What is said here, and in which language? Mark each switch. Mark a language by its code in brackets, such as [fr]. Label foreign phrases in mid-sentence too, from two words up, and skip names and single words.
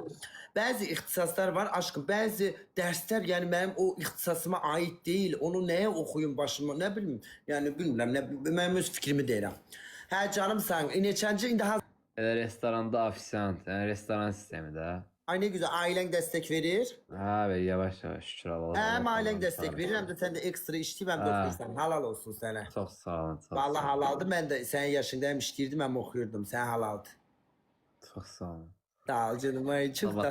[az] Bəzi ixtisaslar var aşkım. Bəzi dərslər yəni mənim o ixtisasıma aid deyil. Onu nəyə oxuyum başıma? Nə bilim. Yəni bilmirəm. Mənim öz fikrimi deyirəm. Hə canım sən. Neçənci indi Elə restoranda ofisiant, yəni restoran sistemi də. [tr] Ay ne güzel ailen destek verir. [az] Ha, və yavaş-yavaş şükür Allah'a. [tr] Hem ailen destek verir hem de sen de ekstra işleyip hem de Ha. okursan. Halal olsun sana. [az] Çox sağ olun, çox. Vallahi halaldı. [tr] Ben de senin yaşında hem işliyordum hem okuyordum. [az] Sen halaldı. Çox sağ olun. Sağ ol canım. Ay çok Allah